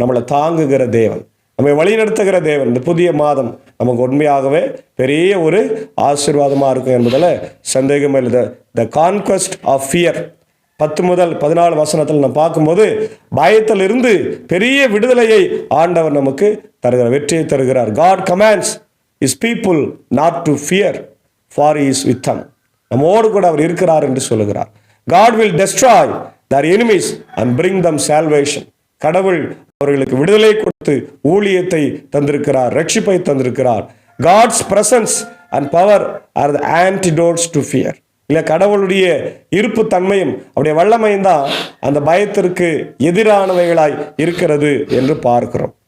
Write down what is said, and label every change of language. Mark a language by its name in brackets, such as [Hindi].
[Tamil] நம்மளை தாங்குகிற தேவன், நம்மை வழிநடத்துகிற தேவன். இந்த புதிய மாதம் நமக்கு உண்மையாகவே பெரிய ஒரு ஆசீர்வாதமா இருக்கும் என்பதில் சந்தேகமே இல்லை. [English] the conquest of fear [Tamil] 10 முதல் 14 வசனத்தில் நம்ம பார்க்கும்போது பயத்தில் இருந்து பெரிய விடுதலையை ஆண்டவர் நமக்கு தருகிறார், வெற்றியை தருகிறார். [English] God commands his people not to fear, for he is with them. [Tamil] நம்மோடு கூட அவர் இருக்கிறார் என்று சொல்லுகிறார். [English] God will destroy their enemies and bring them salvation. [Tamil] கடவுள் அவர்களுக்கு விடுதலை கொடுத்து ஊழியத்தை தந்திருக்கிறார், ரட்சிப்பை தந்திருக்கிறார். [English] God's presence and power are the antidotes to fear. [Tamil] இல்ல, கடவுளுடைய இருப்பு தன்மையும் அவருடைய வல்லமையும் தான் அந்த பயத்திற்கு எதிரானவைகளாய் இருக்கிறது என்று பார்க்கிறோம்.